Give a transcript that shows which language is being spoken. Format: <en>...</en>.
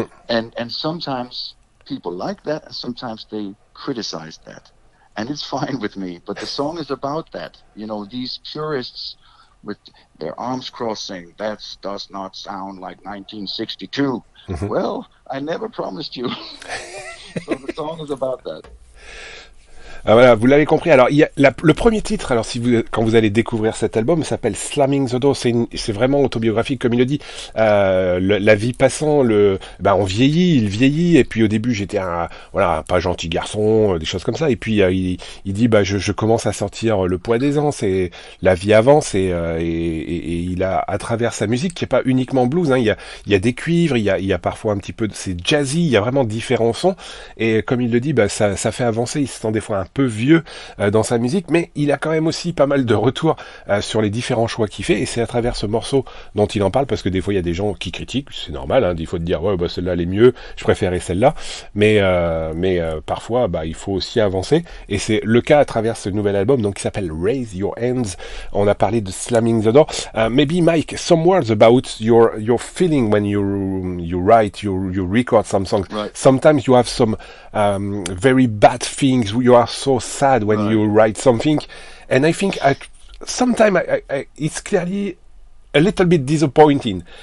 <en>And sometimes people like that, and sometimes they criticize that. And it's fine with me, but the song is about that. These purists with their arms crossing, that does not sound like 1962. Well, I never promised you. So the song is about that.</en> <fr>Voilà, vous l'avez compris. Alors, il y a le premier titre. Alors, quand vous allez découvrir cet album, s'appelle Slamming the Door. C'est vraiment autobiographique, comme il le dit. La vie passant, on vieillit, il vieillit. Et puis au début, j'étais un pas gentil garçon, des choses comme ça. Et puis il dit, je commence à sentir le poids des ans. C'est la vie avance et il a à travers sa musique qui est pas uniquement blues. Hein, il y a des cuivres, il y a parfois un petit peu, c'est jazzy. Il y a vraiment différents sons. Et comme il le dit, ça fait avancer. Il se sent des fois un peu vieux dans sa musique, mais il a quand même aussi pas mal de retours sur les différents choix qu'il fait, et c'est à travers ce morceau dont il en parle, parce que des fois il y a des gens qui critiquent, c'est normal, hein, il faut te dire celle-là elle est mieux, je préférais celle-là, mais parfois il faut aussi avancer, et c'est le cas à travers ce nouvel album donc qui s'appelle Raise Your Hands. On a parlé de Slamming the Door.</fr> <en>Maybe Mike, some words about your feeling when you write, you record some songs. Right. Sometimes you have some very bad things, you are so sad when you write something, and I think sometimes it's clearly a little bit disappointing.</en>